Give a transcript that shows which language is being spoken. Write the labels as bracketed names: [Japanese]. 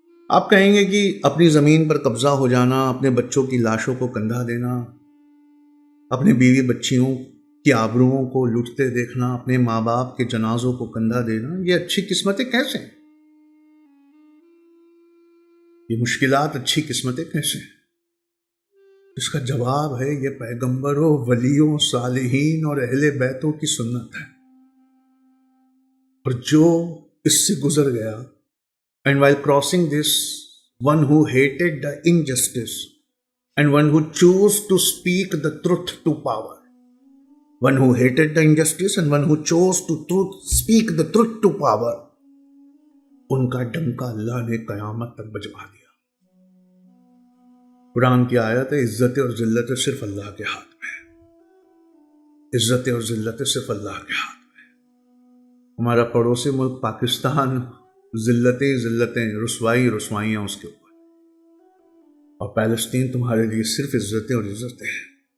[Hindi] आप कहेंगे कि अपनी जमीन पर कब्जा हो जाना, अपने बच्चों की लाशों को कंधा देना, अपने बीवी बच्चियों की आबरूओं को लूटते देखना, अपने माँ बाप के जनाजों को कंधा देना, ये अच्छी किस्मतें कैसे हैं? ये मुश्किलात अच्छी किस्मतें कैसे हैं? इसका जवाब है ये पैगंबरों, वलियों, सालिहीन और अहले बैतों की सुन्नत है। और जो इससे गुजर गया, [English] and while crossing this, one who hated the injustice and one who chose to speak the truth to power, one who hated the injustice and one who chose to speak the truth to power, [Hindi] उनका डंका अल्लाह ने कयामत तक बजवा दिया। कुरान की आयत है, इज्जत और जिल्लत सिर्फ अल्लाह के हाथ में है, इज्जत और जिल्लत सिर्फ अल्लाह के हाथ में। हमारा पड़ोसी मुल्क पाकिस्तान, जिल्लतें, रुसवाइयां उसके ऊपर, और पैलेस्टीन तुम्हारे लिए सिर्फ इज्जतें और इज्जतें हैं।